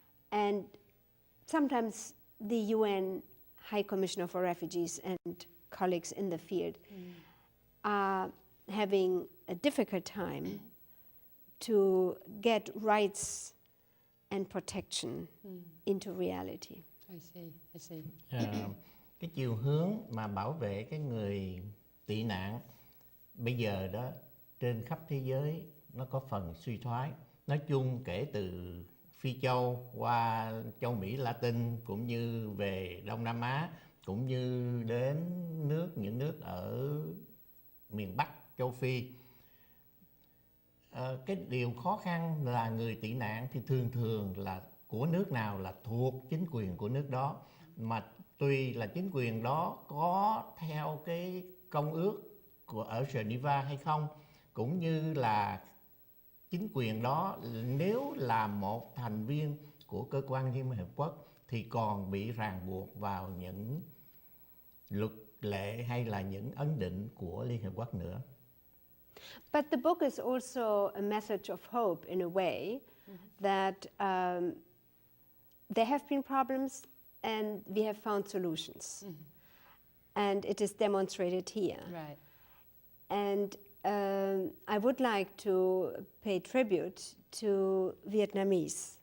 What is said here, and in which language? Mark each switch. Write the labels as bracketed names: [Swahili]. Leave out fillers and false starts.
[English] And sometimes the UN High Commissioner for Refugees and colleagues in the field are having a difficult time to get rights and protection into reality. I see. [Vietnamese] Cái chiều hướng mà bảo vệ cái người tị nạn bây giờ đó trên khắp thế giới nó có phần suy thoái. Nói chung kể từ Phi Châu qua châu Mỹ Latin cũng như về Đông Nam Á, cũng như đến những nước ở miền Bắc châu Phi. Cái điều khó khăn là người tị nạn thì thường là của nước nào là thuộc chính quyền của nước đó, mà tùy là chính quyền đó có theo cái công ước ở Geneva hay không, cũng như là chính quyền đó nếu là một thành viên của cơ quan Liên Hợp Quốc thì còn bị ràng buộc vào những luật lệ hay là những ấn định của Liên Hợp Quốc nữa. [English] But the book is also a message of hope in a way that there have been problems and we have found solutions. And it is demonstrated here. Right. And I would like to pay tribute to Vietnamese,